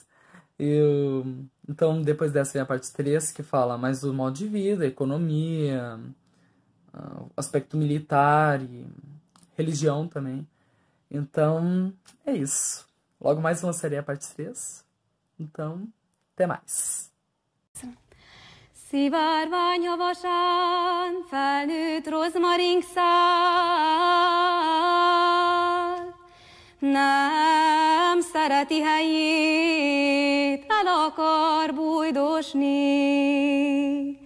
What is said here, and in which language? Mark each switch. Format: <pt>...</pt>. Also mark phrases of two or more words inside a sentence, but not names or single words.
<pt>Então, depois dessa vem a parte 3, que fala mais do modo de vida, economia, aspecto militar e religião também. Então, é isso. Logo mais lançarei a parte 3. Então, até mais.</pt> <hu>Szivárvány havasan felnőtt rozmaringszál, nem szereti helyét, el akar bújdosni.</hu>